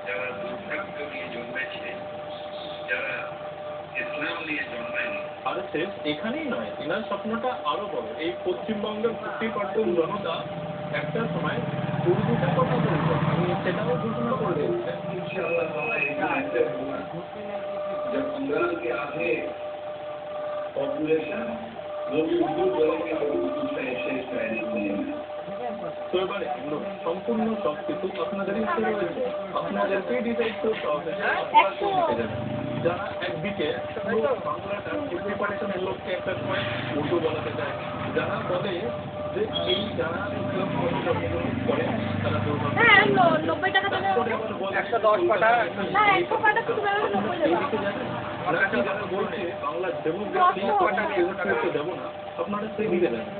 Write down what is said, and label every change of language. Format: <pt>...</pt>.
<bn>যারা দুর্ভাগ্য নিয়ে জন্মেছে, যারা ইসলাম নিয়ে জন্মায়নি। আর শেষ এখানেই নয়, এনার স্বপ্নটা আরো বড়। এই পশ্চিমবঙ্গের 50% জনতা একটা সময় উর্দুতে কথা বলতো, আমি সেটাও ঘোষণা করে দিয়েছে।</bn> <hi>इंशाअल्लाह ताला एक दिन ऐसे होगा जब बंगाल के आधे पॉपुलेशन वो भी उर्दू बोलेंगे और उर्दू शायरी सुनेंगे।</hi> <bn>তো এবারে সম্পূর্ণ সবকিছু আপনাদেরই হাতে রয়েছে, আপনাদেরকেই ডিসাইড করতে হবে যে আপনারা কোন দিকে যাবেন। যারা একদিকে বাংলাটা 50% লোককে একটা সময় উর্দু বলাতে চায়, যারা বলে যে এই যারা ইসলাম জন্মগ্রহণ করে তারা দুর্ভাগ্য, যারা বলছে বাংলার ডেমোগ্রাফি দেবো না, আপনারা সেই দিকে যান।</bn>